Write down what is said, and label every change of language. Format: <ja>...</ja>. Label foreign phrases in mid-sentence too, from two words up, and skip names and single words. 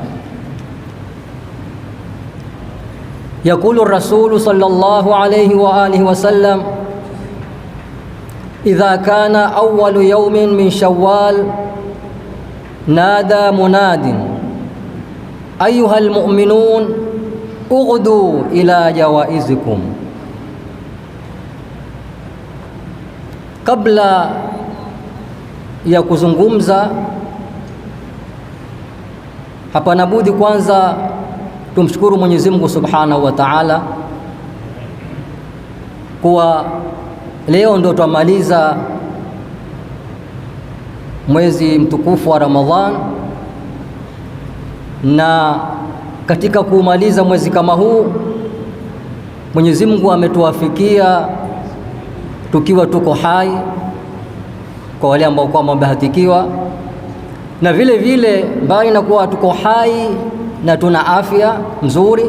<ar>يقول الرسول صلى الله عليه وآله وسلم: إذا كان أول يوم من شوال نادى مناد: أيها المؤمنون اغدوا إلى جوائزكم.</ar> <sw>Kabla ya kuzungumza, hapana budi kwanza tumshukuru Mwenyezi Mungu</sw> <ar>سبحانه وتعالى</ar> <sw>kuwa leo ndo tumaliza mwezi mtukufu wa Ramadhan, na katika kumaliza mwezi kama huu Mwenyezi Mungu ametuwafikia tukiwa tuko hai, kwa wale ambao kwa wamebahatikiwa, na vile vile mbali na kuwa tuko hai na tuna afya nzuri.</sw>